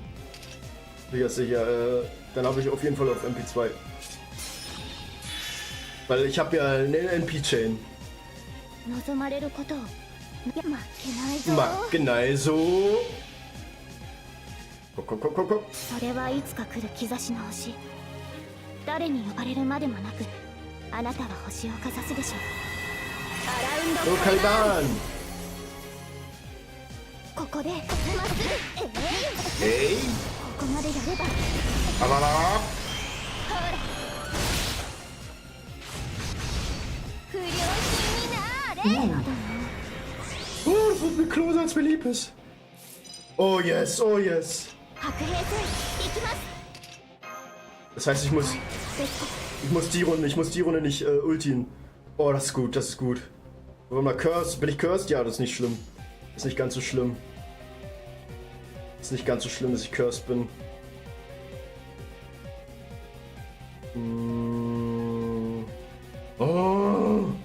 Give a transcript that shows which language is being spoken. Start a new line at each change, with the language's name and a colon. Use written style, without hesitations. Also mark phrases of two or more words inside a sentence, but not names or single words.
German: Sicher, dann habe ich auf jeden Fall auf MP2. Weil ich habe ja eine NP-Chain.
Japanese: Mackenaiso. Guck. それはいつか来る兆しの星。誰に呼ばれるまでもなく、あなたは星をかざすでしょう。アラウンド
German: So,
Japanese: カリバーン。 Caliban! ここでまっすぐ。 Hey! ここまでやれば Avalon! 不良品になれ。
German: Oh, das wird mir closer als mir lieb ist.
English: Oh yes, oh yes.
Japanese: 白兵戦行きます。
German: Das heißt, ich muss die Runde nicht ultien. Oh, das ist gut, das ist gut. Wenn man cursed, bin ich cursed? Ja, das ist nicht schlimm. Ist nicht ganz so schlimm. Ist nicht ganz so schlimm, dass ich cursed bin. Oh.